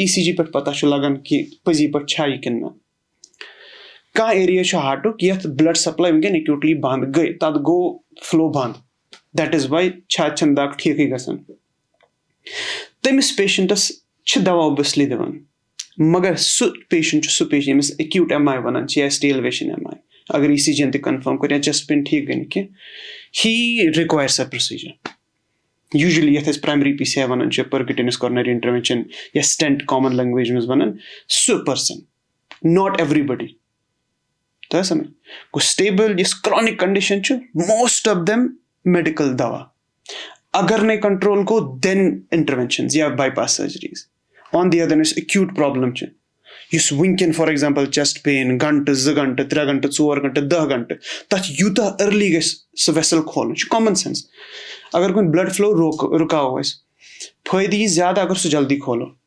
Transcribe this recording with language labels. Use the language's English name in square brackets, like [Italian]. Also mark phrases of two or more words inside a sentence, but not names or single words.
[Kashmiri] ECG پٮ۪ٹھ پتہ چھُ لگان کہِ پٔزی پٲٹھۍ چھا یہِ کِنہٕ نہ کانٛہہ ایریا چھُ ہارٹُک یتھ [English] blood supply [Kashmiri] ؤنکیٚن ایکیوٗٹلی بنٛد گٔے تتھ گوٚو فلو بنٛد [English] that is why [Kashmiri] چھاتہِ چھنہٕ دگ ٹھیٖکٕے گژھان تٔمِس پیشنٹس چھِ دوا اوبویسلی دِوان مگر سُہ پیشنٹ چھُ سُہ پیشنٹ ییٚمِس [English] acute MI [Kashmiri] ونان چھِ یا [English] ST elevation MI [Kashmiri] اگر ECG یَن تہِ کنفٲرم کوٚر یا [English] chest pain [Kashmiri] ٹھیٖک گٔے نہٕ کینٛہہ ہی رِکویر سۄ پروسیٖجر یوٗجؤلی یتھ أسۍ [English] primary PCI [Kashmiri] ونان چھِ [English] percutaneous coronary [Kashmiri] انٹروینشن یا سٹینٹ [English] common language [Kashmiri] منٛز ونان سُہ پٔرسن [English] not everybody [Kashmiri] تۄہہِ سمجھ گوٚو سٹیبل یُس [English] chronic condition [Kashmiri] چھُ [English] most of them medical [Kashmiri] دوا اگر نَے کنٹرول گوٚو [English] then interventions [Kashmiri] یا [English] bypass surgeries on the other [Kashmiri] یُس [English] acute problem [Kashmiri] چھِ یُس ؤنکیٚن [English] for example chest pain [Kashmiri] گنٹہٕ 2 گنٹہٕ 3 گنٹہٕ 4 گنٹہٕ 10 گنٹہٕ تتھ یوٗتاہ ارلی گژھِ سُہ ویسل کھولُن چھُ [English] common sense [Kashmiri] اگر کُنہِ [English] blood flow [Kashmiri] رُکاوو أسۍ فٲیدٕ یی زیادٕ اگر سُہ جلدی کھولو